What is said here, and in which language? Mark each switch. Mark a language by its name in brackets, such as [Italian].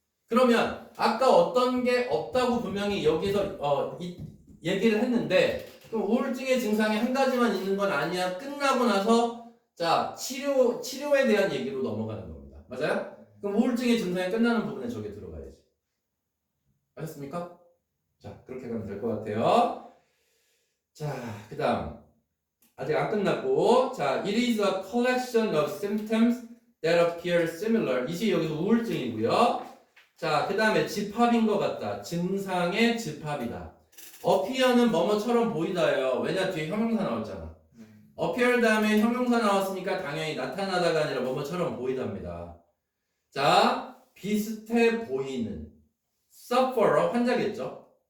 [Korean] 그러면 아까 어떤 게 없다고 분명히 여기서 얘기를 했는데 그럼 우울증의 증상이 한 가지만 있는 건 아니야. 끝나고 나서 자, 치료에 대한 얘기로 넘어가는 겁니다. 맞아요? 그럼 우울증의 증상이 끝나는 부분에 저게 들어가야지. 아셨습니까? 자, 그렇게 가면 될 것 같아요. 자, 그 다음. 아직 안 끝났고. [English] 자, it is a collection of symptoms that appear similar. [Korean] 이게 여기서 우울증이고요. 자, 그 다음에 집합인 것 같다. 증상의 집합이다. appear는 뭐뭐처럼 보이다예요. 왜냐? 뒤에 형용사 나왔잖아. appear 다음에 형용사 나왔으니까 당연히 나타나다가 아니라 뭐뭐처럼 보이답니다. 자, 비슷해 보이는 sufferer 환자겠죠?